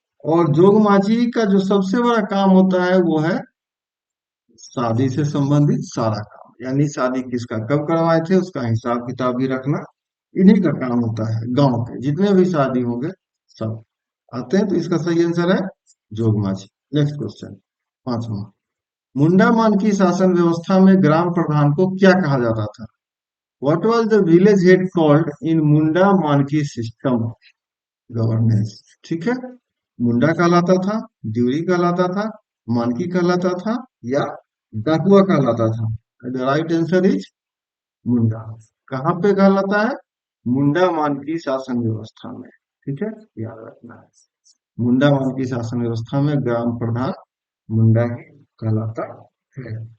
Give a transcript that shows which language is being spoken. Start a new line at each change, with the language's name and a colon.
Hindi: और जोग मांझी का जो सबसे बड़ा काम होता है वो है शादी से संबंधित सारा काम, यानी शादी किसका कब करवाए थे उसका हिसाब किताब भी रखना इन्हीं का काम होता है। गांव के जितने भी शादी होंगे सब आते हैं। तो इसका सही आंसर है जोग मांझी। नेक्स्ट क्वेश्चन, पांचवा। मुंडा मानकी शासन व्यवस्था में ग्राम प्रधान को क्या कहा जाता था?
English: What was the village head called in Munda Manki system governance?
Hindi: ठीक है। मुंडा कहलाता था, ड्यूरी कहलाता था, मानकी कहलाता था, या डाकुआ कहलाता था?
English: The right answer is Munda.
Hindi: कहाँ पे कहलाता है? मुंडा मान की शासन व्यवस्था में। ठीक है, याद रखना है, मुंडा मान की शासन व्यवस्था में ग्राम प्रधान मुंडा ही कहलाता है।